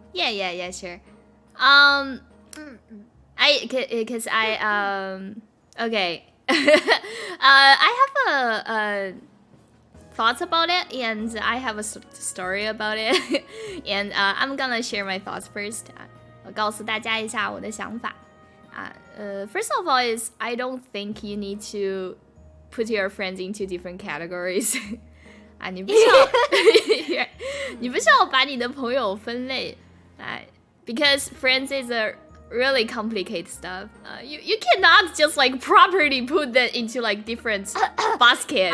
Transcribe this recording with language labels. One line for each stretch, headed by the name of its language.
English: Yeah, sure. Because okay. I have a thoughts about it, and I have a story about it. And I'm gonna share my thoughts first.
Chinese: 我告诉大家一下我的想法。
English: First of all is I don't think you need to put your friends into different categories.
Chinese: 你不需要把你的朋友分类。
English: Because friends is a really complicated stuff. You cannot just like properly put that into like different basket.